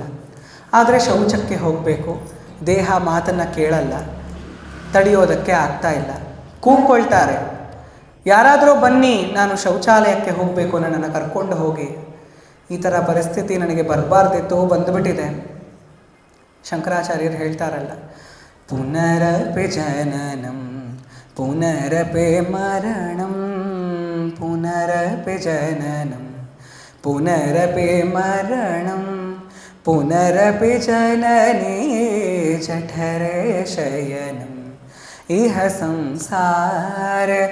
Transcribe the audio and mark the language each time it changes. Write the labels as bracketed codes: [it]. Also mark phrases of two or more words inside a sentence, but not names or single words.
[kn] ಆದರೆ ಶೌಚಕ್ಕೆ ಹೋಗಬೇಕು, ದೇಹ ಮಾತನ್ನು ಕೇಳಲ್ಲ, ತಡೆಯೋದಕ್ಕೆ ಆಗ್ತಾ ಇಲ್ಲ, ಕೂಗ್ಕೊಳ್ತಾರೆ, ಯಾರಾದರೂ ಬನ್ನಿ, ನಾನು ಶೌಚಾಲಯಕ್ಕೆ ಹೋಗಬೇಕು, ನನ್ನನ್ನು ಕರ್ಕೊಂಡು ಹೋಗಿ. ಈ ಥರ ಪರಿಸ್ಥಿತಿ ನನಗೆ ಬರಬಾರ್ದಿತ್ತು, ಬಂದುಬಿಟ್ಟಿದೆ. ಶಂಕರಾಚಾರ್ಯರು ಹೇಳ್ತಾರಲ್ಲ, [sa] ಪುನರಪಿ ಜನನಂ ಪುನರಪಿ ಮರಣಂ ಪುನರಪಿ ಜನನಂ ಪುನರಪಿ ಮರಣಂ ಪುನರಪಿ ಜನನೇ ಜಠರೇ ಶಯನಂ ಇಹ ಸಂಸಾರ